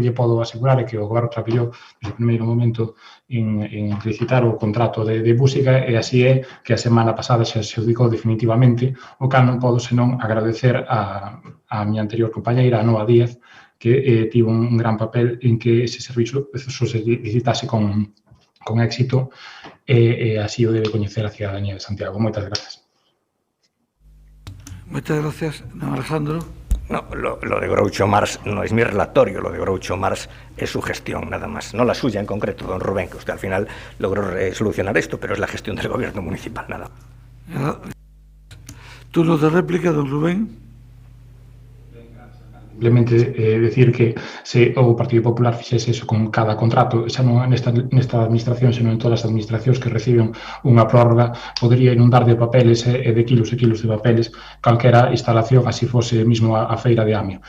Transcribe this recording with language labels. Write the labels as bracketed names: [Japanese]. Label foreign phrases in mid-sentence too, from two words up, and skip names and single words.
[Galician] lle podo asegurar é que o goberno traballou no primeiro momento en licitar o contrato de música, e así é que a semana pasada se adjudicou definitivamente, o cal non podo senón agradecer a miña anterior compañeira, a Noa Díaz, que tivo un gran papel en que ese servicio se licitase con éxito, e así o debe coñecer a cidadanía de Santiago. Moitas grazas. Moitas gracias, don Alejandro. [Spanish] No, lo de Groucho Marx no es mi relatorio, lo de Groucho Marx es su gestión, nada más. No la suya en concreto, don Rubén, que usted al final logró solucionar esto, pero es la gestión del gobierno municipal, nada. Turno de réplica, don Rubén. Simplemente decir [Galician] que se o Partido Popular fixese eso con cada contrato, xa non nesta administración, senón en todas as administracións que reciben unha prórroga, podería inundar de papeles e de kilos e kilos de papeles calquera instalación, así fose mesmo a feira de Amio.